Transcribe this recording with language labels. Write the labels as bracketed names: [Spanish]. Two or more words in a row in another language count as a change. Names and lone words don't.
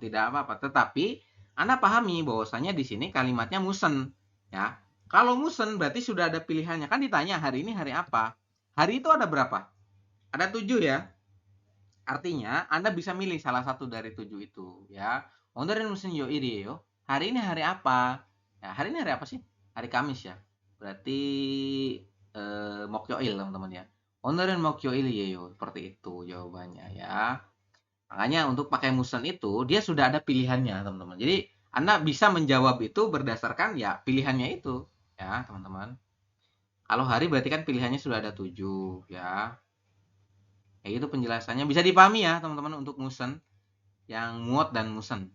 [Indonesian] Tidak apa-apa. Tetapi Anda pahami bahwasanya di sini kalimatnya musen, ya. Kalau musen berarti sudah ada pilihannya. Kan ditanya hari ini hari apa? Hari itu ada berapa? Ada 7 ya. Artinya Anda bisa milih salah satu dari 7 itu, ya. [Korean] O늘은 무슨 요일이에요? [Indonesian] Hari ini hari apa? Ya, hari ini hari apa sih? Hari Kamis ya. Berarti 목요일, teman-teman ya. [Korean] 오늘은 목요일이에요. [Indonesian] Seperti itu jawabannya ya. Makanya untuk pakai musen itu dia sudah ada pilihannya, teman-teman. Jadi Anda bisa menjawab itu berdasarkan ya pilihannya itu, ya, teman-teman. Kalau hari berarti kan pilihannya sudah ada 7 ya. Ya itu penjelasannya bisa dipahami ya, teman-teman, untuk musen yang muot dan musen.